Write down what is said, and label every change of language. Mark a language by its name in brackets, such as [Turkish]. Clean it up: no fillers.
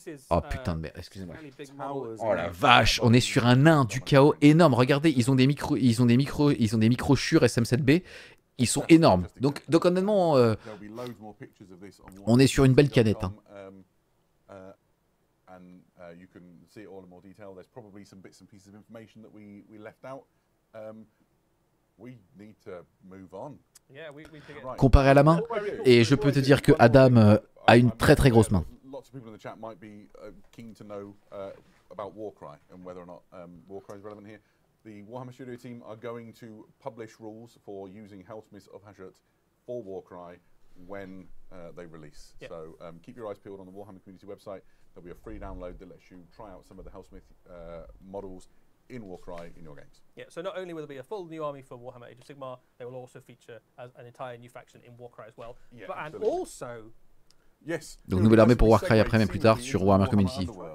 [French] Oh putain de merde, excusez-moi. [English] Towers [French] Oh la [English] in [French] vache, on est sur un nain du chaos énorme. Regardez, ils ont des micros Shure SM7B. Ils sont énormes. Donc honnêtement, [English] There'll be loads more pictures of this on [French] on est sur une belle canette, hein. [English] And you can see it all in more detail. There's probably some bits and pieces of information that we left out. We need to move on. Right. [French] Comparé à la main. Et je peux te dire que Adam a une très très grosse main. [English] Lots of people in the chat might be keen to know about Warcry and whether or not Warcry is relevant here. The Warhammer Studio team are going to publish rules for using Hellsmith of Hashut for Warcry when they release. Yep. So keep your eyes peeled on the Warhammer community website. There'll be a free download that lets you try out some of the Hellsmith models in Warcry in your games. Yeah, so not only will there be a full new army for Warhammer Age of Sigmar, they will also feature as an entire new faction in Warcry as well. Yeah, But, and absolutely. also, Yes. [French] Donc nouvelle armée pour Warcry après, mais plus tard sur Warhammer Community.